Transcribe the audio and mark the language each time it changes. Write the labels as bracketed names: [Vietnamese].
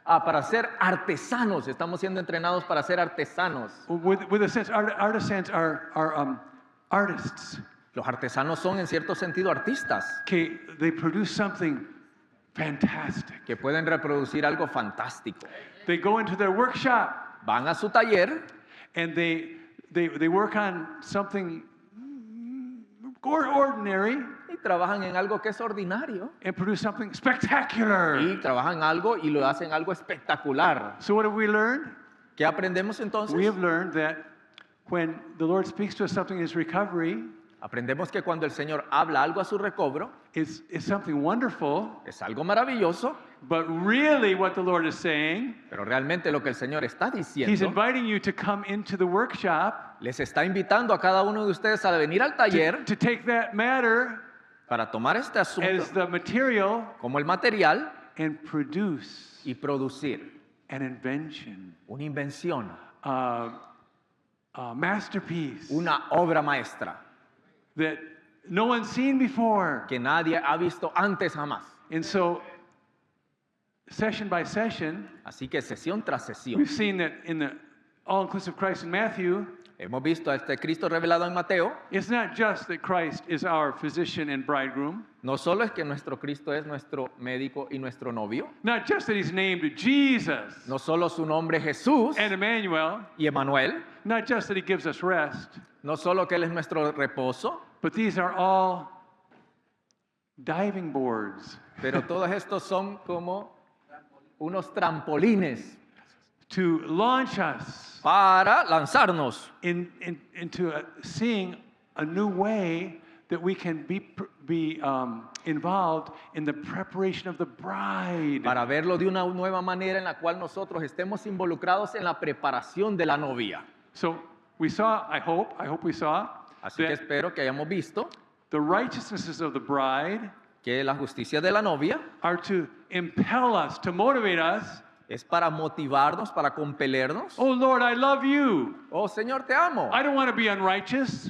[Spanish] Para ser artesanos, estamos siendo entrenados para ser artesanos. [English] With a sense, artisans are artists. [Spanish] Los artesanos son en cierto sentido artistas [English] Okay, they produce something fantastic. [Spanish] que pueden reproducir algo fantástico. [English] They go into their workshop [Spanish] Van a su taller [English] and they work on something ordinary [Spanish] y trabajan en algo que es ordinario [English] and produce something spectacular. [Spanish] y trabajan algo y lo hacen algo espectacular. [English] So what have we learned? [Spanish] ¿Qué aprendemos entonces? [English] We have learned that when the Lord speaks to us something in His recovery, [Spanish] Aprendemos que cuando el Señor habla algo a su recobro, [English] it's something wonderful, [Spanish] es algo maravilloso, [English] but really what the Lord is saying, [Spanish] pero realmente lo que el Señor está [English] He's [Spanish] diciendo, [English] inviting you to come into the workshop [Spanish] les está invitando a cada uno de ustedes a venir al taller [English] to take that matter [Spanish] para tomar este asunto [English] as the material [Spanish] como el material [English] and produce [Spanish] y producir [English] an invention, [Spanish] una invención, [English] a masterpiece [Spanish] una obra maestra [English] that no one's seen before. [Spanish] que nadie ha visto antes jamás. [English] And so, session by session, [Spanish] Así que sesión tras sesión, [English] we've seen that in the all-inclusive Christ in Matthew, [Spanish] hemos visto a este Cristo revelado en Mateo. [English] it's not just that Christ is our physician and bridegroom, [Spanish] No solo es que nuestro Cristo es nuestro médico y nuestro novio, [English] not just that He's named Jesus [Spanish] no solo su nombre es Jesús [English] and Emmanuel, [Spanish] y Emanuel, [English] not just that He gives us rest, [Spanish] no solo que Él es nuestro reposo, [English] but these are all diving boards [Spanish] Pero todos estos son como unos trampolines [English] to launch us [Spanish] para lanzarnos [English] into seeing a new way that we can be involved in the preparation of the bride. [Spanish] para verlo de una nueva manera en la cual nosotros estemos involucrados en la preparación de la novia. [English] So we saw, I hope we saw [Spanish] Así que [English] that [Spanish] espero que hayamos visto [English] the righteousnesses of the bride [Spanish] que la justicia de la novia [English] are to impel us, to motivate us. [Spanish] es para motivarnos, para compelernos. [English] Oh Lord, I love you. [Spanish] Oh Señor, te amo. [English] I don't want to be unrighteous.